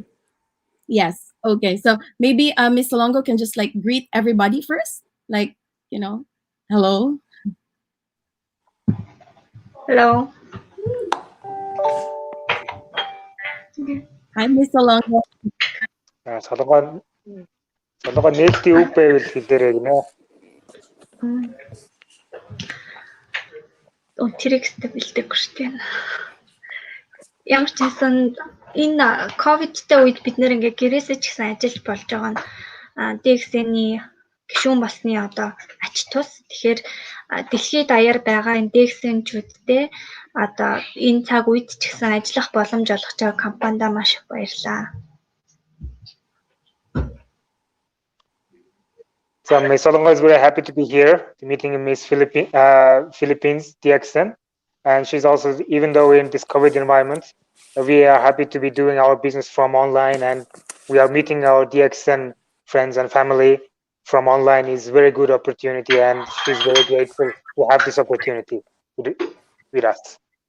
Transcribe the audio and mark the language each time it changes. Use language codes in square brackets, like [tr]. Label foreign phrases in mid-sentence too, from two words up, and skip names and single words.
[en] yes, okay. So maybe Miss Solongo can just like greet everybody first, like you know, hello. Hello. Hi, Miss Solongo. [mn] Солонгоо нээлтийн үг байвал хэлээрэй гинэ. Тэрийг өстө бэлдээгүй шүү дээ. Ямар ч хэлсэн энэ ковидтэй үед бид нэр ингээ гэрээсээ ч гэсэн ажиллаж болж байгаа нь Dxn-ий гишүүн болсны одоо ач тус. Тэгэхээр дэлхийд даяар байгаа энэ Dxn-чүүдтэй одоо энэ цаг үед ч гэсэн ажиллах боломж олгож байгаа компанидаа маш их баярлалаа. [en] So Miss Solongo is very happy to be here, meeting Miss Philippines Dxn, and she's also, even though in this COVID environment, we are happy to be doing our business from online, and we are meeting our Dxn friends and family from online is very good opportunity, and she's very grateful to have this opportunity with us.